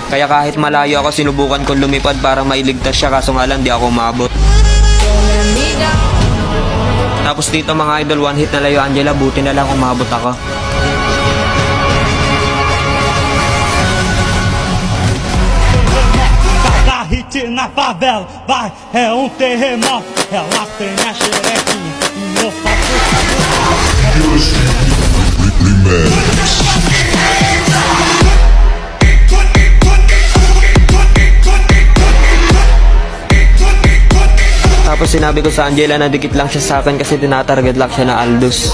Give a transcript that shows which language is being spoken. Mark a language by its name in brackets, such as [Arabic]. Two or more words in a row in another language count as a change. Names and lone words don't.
[Filipino] Kaya kahit malayo ako, sinubukan kong lumipad para mailigtas siya kaso nga lang di ako umabot. Tapos dito mga idol, [English] one hit [Filipino] na lang yung Angela, buti na lang umabot ako. [Portuguese] Hit na favela, vai, é terremoto, elas têm a xerequinha e eu faço [Filipino] Tapos sinabi ko sa Angela na dikit lang siya sa akin kasi tinatarget lock siya na Aldous.